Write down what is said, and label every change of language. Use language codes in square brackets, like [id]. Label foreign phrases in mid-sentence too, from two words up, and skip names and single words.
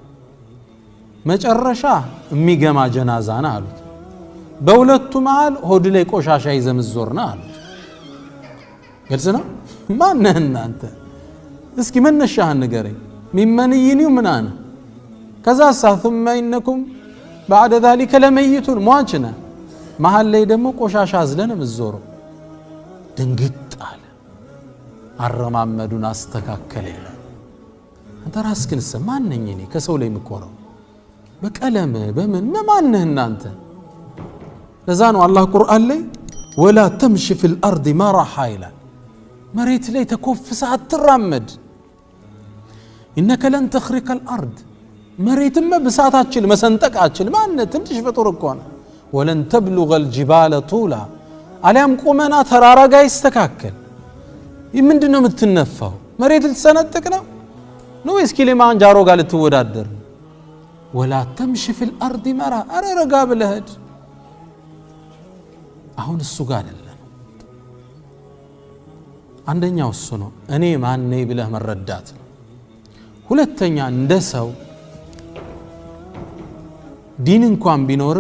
[am] መጨረሻ የሚገማ ጀናዛና አሉት በሁለቱ መሃል ሆድ ላይ ቆሻሻ ይዘምዞርና አሉት ግልጽ ነው ማነህ እናንተ እስኪ መነሻህን ንገረኝ ሚመንይኒው ምናነ ከዛ [ar] ثم انكم بعد ذلك [am] لميتون ሟችነ መሃል ላይ ደግሞ ቆሻሻ አዝለን ምዞር ድንግጥ አለ አረማመዱን አስተካከለ ይላል አንተ ራስህን ማነኝ እኔ ከሰው ላይ ምቆረው በቀለም በምን ማነህ እናንተ ለዛ ነው አላህ ቁርአን ላይ [ar] ولا تمشي في الارض [am] مرحا ይላል መሬት ላይ ተኮፍሰ አትራመድ [ar] انك لن تخرق الارض [am] መሬትም በሳታችን መሰንጠቃችን ማነ ትንሽ ፍጡር እኮ ነው [ar] ولن تبلغ الجبال طولا [am] አለም ቆመና ተራራ ጋር ይስተካከል ምንድነው የምትነፋው መሬት ልትሰነጥቅ ነው ወይስ ኪሊማንጃሮ ጋር ልትወዳደር [ar] ولا تمشي في الارض مرحا [am] አረረጋ ብለህድ አሁን እሱ ጋር አይደለም አንደኛው እሱ ነው እኔ ማን ነኝ ብለህ መረዳት ሁለተኛ እንደ ሰው ዲን እንኳን ቢኖርህ